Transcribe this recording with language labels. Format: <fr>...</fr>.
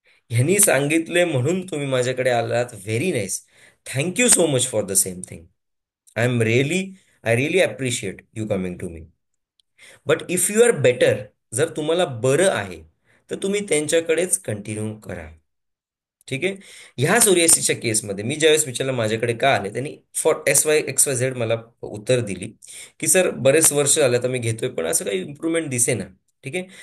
<mr>ह्यांनी सांगितले म्हणून तुम्ही माझ्याकडे आलात, very nice.</mr> <en>Thank you so much for the same thing. I really appreciate you coming to me. But if you are better,</en> <mr>जर तुम्हाला बरं आहे तर तुम्ही त्यांच्याकडेच कंटिन्यू करा. ठीक आहे. ह्या सोरियासिसच्या केसमध्ये मी ज्यावेळेस विचारलं माझ्याकडे का आले, त्यांनी फॉर XYZ मला उत्तर दिली की सर बरेच वर्ष झालं तर मी घेतोय पण असं काही इम्प्रूव्हमेंट दिसे ना. ठीक आहे.</mr>